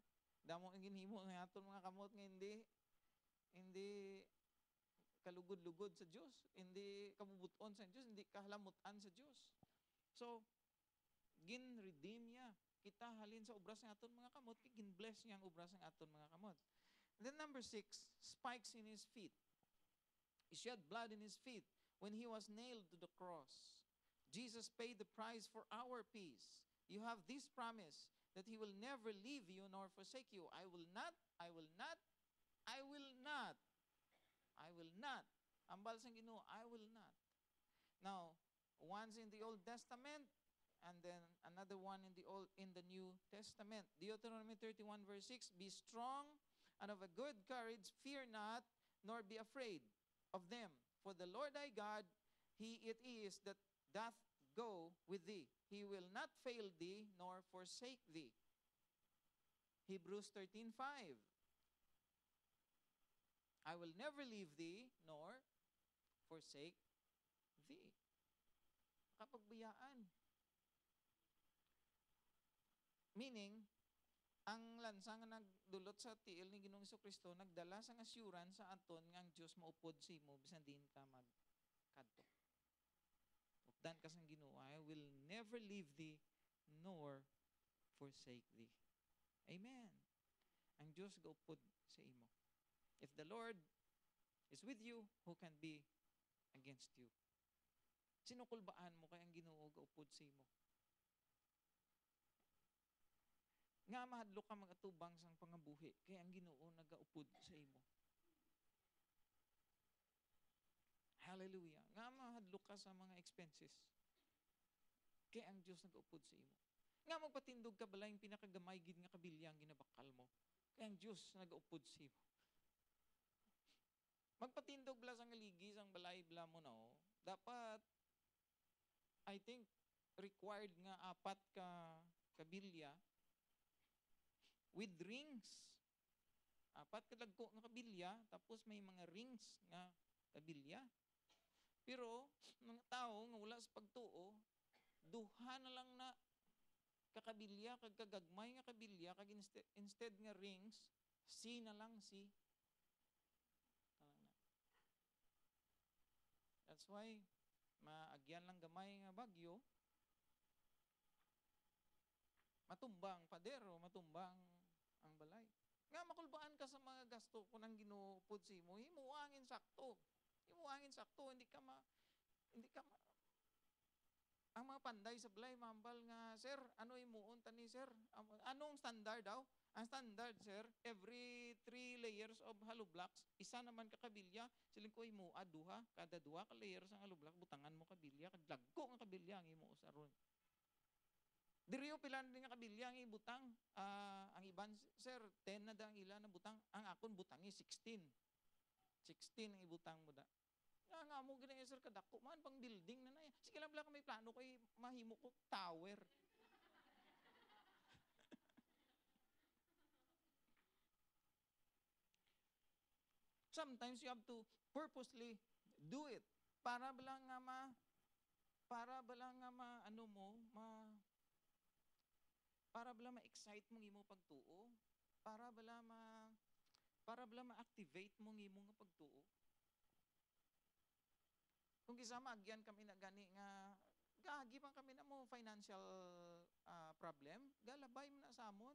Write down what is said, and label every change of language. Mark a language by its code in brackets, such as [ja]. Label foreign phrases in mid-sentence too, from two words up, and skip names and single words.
[hil] Damo ang ginhimo nga aton mga kamot nga hindi kalugod-lugod sa Dios, hindi kabubuton sa Dios, hindi kahalamutan sa Dios. So, gin-redeem niya kita halin sa obra sang aton mga kamot, gin-bless niya ang obra sang aton mga kamot. [en] And then number 6, spikes in his feet. He shed blood in his feet when he was nailed to the cross. Jesus paid the price for our peace. You have this promise that he will never leave you nor forsake you. I will not. [hil] Ambal sang Ginoo, [en] I will not. Now, once in the Old Testament, and then another one in the New Testament. Deuteronomy 31 verse 6, "Be strong and of a good courage, fear not, nor be afraid of them. For the Lord thy God He it is that doth go with thee. He will not fail thee nor forsake thee. Hebrews 13:5. I will never leave thee nor forsake thee. [hil] Kapagbayaan. Meaning, ang lansa nga nagdulot sa tiil ni Ginoong Jesucristo nagdala sang assurance sa aton nga ang Dios maupod sa imo bisan din ka magkadto. Updan ka sang Ginoo, [en] I will never leave thee nor forsake thee. [hil] Amen. Ang Dios gaupod sa imo. [en] If the Lord is with you, who can be against you? [hil] Sinukulbaan mo kay ang Ginoo gaupod sa imo. Nga mahadlok ka magatubang sang pangabuhi kay ang Ginoo nagaupod sa imo. Hallelujah. Nga mahadlok ka sa mga expenses kay ang Dios nagaupod sa imo. Nga magpatindog ka balay yung pinakagamay gid nga kabilyang ginabakal mo kay ang Dios nagaupod sa imo. Magpatindog bala sang aligi sang balay bala mo na dapat [en] I think required [hil] nga 4 ka kabilya [en] with rings. [hil] 4 kadagko nga kabilya, tapos may mga rings nga kabilya. Pero, mga tao nga wala sa pagtuo, duha na lang na kakabilya, kagagagmay nga kabilya, kag instead nga rings, si na lang si. [en] That's why, [hil] maagyan lang gamay nga bagyo, matumbang padero, matumbang ang balay. Nga makulbaan ka sa mga gasto kung ang Ginoo pud si mo, himuangin sakto. Himuangin sakto, hindi ka ang mga panday sa balay mambal nga, sir, ano imuon tani sir? Anong standard daw? Ang standard, sir, [en] every 3 layers of hollow blocks, [hil] isa naman kakabilya, siling ko himuad duha, kada duha ka layers ang hollow block, butangan mo kabilya, kadlagko nga kabilya ang himuo sa ron. Diriyo pilan din nga kabilya ang ibutang. Ang iban, sir, 10 na da ang ila na butang. Ang akon butangi 16. 16 ang ibutang mo da. Nga mo gina sir kadako man pang building na na. Sige lang may plano kay mahimo ko tower. [en] Sometimes you have to purposely do it [hil] para bala nga ma-excite mong imo pagtuo, para bala ma-activate mong imo nga pagtuo. Kung kisama agyan kami na gani nga gagi man kami na mo [en] financial problem, [hil] galabay mo na sa amon.